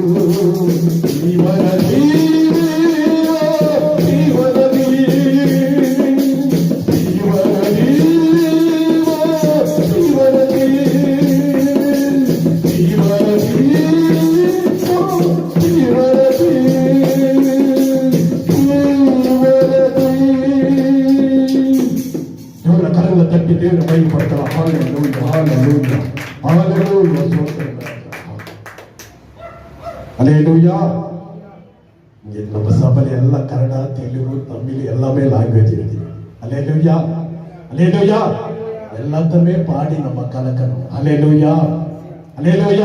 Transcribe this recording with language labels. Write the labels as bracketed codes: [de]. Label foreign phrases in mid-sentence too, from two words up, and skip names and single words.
[kn] ಜೀವನದಿ ಜೀವನದಿ ಜೀವನದಿ ಜೀವನದಿ ಜೀವನದಿ ಜೀವನದಿ ದೇವರ ಕರಗಳ ತಟ್ಟಿ ದೇವರ ಮೈ ಪಡ್ತಾರ. ಹಾಲೆಲೂಯ ಹಾಲೆಲೂಯ ಹಾಲೆಲೂಯ. [ta] அல்லேலூயா. நம்ம சபையில எல்லாம் கன்னடா தெலுங்கு தமிழ் எல்லாமே லாங்குவேஜ் இருக்கு. அல்லேலூயா அல்லேலூயா. எல்லாத்தையுமே பாடி நம்ம கலக்கணும். அல்லேலூயா, அல்லேலூயா.